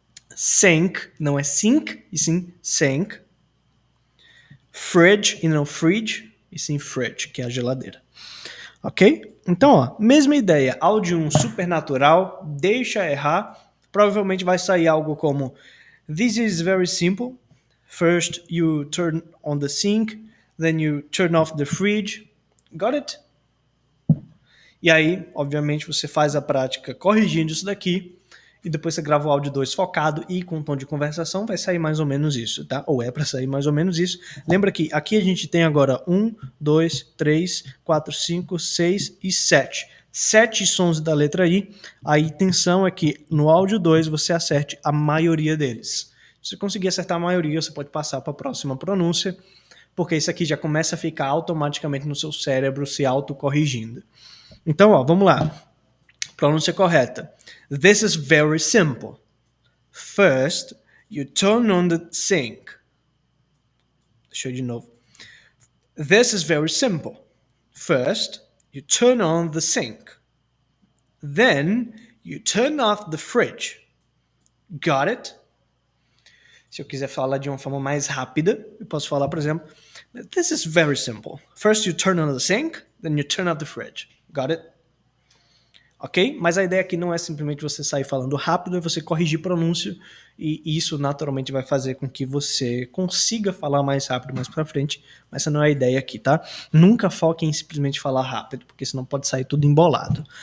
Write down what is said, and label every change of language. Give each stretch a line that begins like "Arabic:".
Portuguese: Sink não é sink, e sim sank. Fridge e não fridge, e sim fridge, que é a geladeira. Ok? Então, ó, mesma ideia. Áudio 1 supernatural, deixa errar. Provavelmente vai sair algo como
English: This is very simple. First you turn on the sink, then you turn off the fridge. Got it?
Portuguese: E aí, obviamente, você faz a prática corrigindo isso daqui e depois você grava o áudio 2 focado e com tom de conversação, vai sair mais ou menos isso, tá? Ou é para sair mais ou menos isso. Lembra que aqui a gente tem agora 1, 2, 3, 4, 5, 6 e 7. 7 sons da letra I. A intenção é que no áudio 2 você acerte a maioria deles. Se você conseguir acertar a maioria, você pode passar para a próxima pronúncia, porque isso aqui já começa a ficar automaticamente no seu cérebro se autocorrigindo. Então, ó, vamos lá. Pronúncia correta.
English: This is very simple. First, you turn on the sink.
Portuguese: Deixa eu de novo.
English: This is very simple. First, you turn on the sink. Then, you turn off the fridge. Got it?
Portuguese: Se eu quiser falar de uma forma mais rápida, eu posso falar, por exemplo,
English: This is very simple. First, you turn on the sink. Then, you turn off the fridge. Got it? Ok?
Portuguese: Mas a ideia aqui não é simplesmente você sair falando rápido, é você corrigir pronúncia e isso naturalmente vai fazer com que você consiga falar mais rápido mais pra frente, mas essa não é a ideia aqui, tá? Nunca foque em simplesmente falar rápido, porque senão pode sair tudo embolado.